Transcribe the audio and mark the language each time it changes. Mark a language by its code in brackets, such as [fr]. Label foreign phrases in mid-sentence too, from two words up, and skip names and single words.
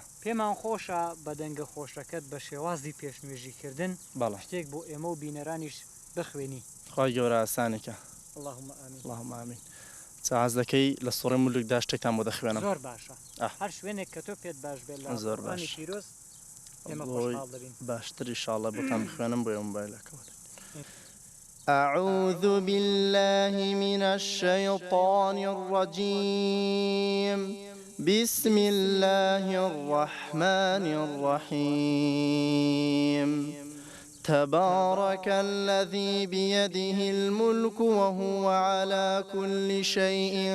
[ckb] پێمان خۆشە بە دەنگە خۆشەکەت بە شێوازی پێشنوێژیکردن شتێک بۆ ئێمە و بینەرانیش بخوێنی خوای گەورە ئاسانێکە [ar] اللهم ئامین [ckb] چاز دەکەی لە سوڕی مولکدا شتێکتان بۆ دەخوێنم زۆر باشە هەر شوێنێک کە تۆ پێت باش بێت لە زۆر باش پیرۆز باشتر ئینشاءالله بۆتان بخوێنم بۆ مۆبایلەکەوە [ar] أعوذ بالله من الشيطان الرجيم بسم الله الرحمن الرحيم تبارك الذي بيده الملك وهو على كل شيء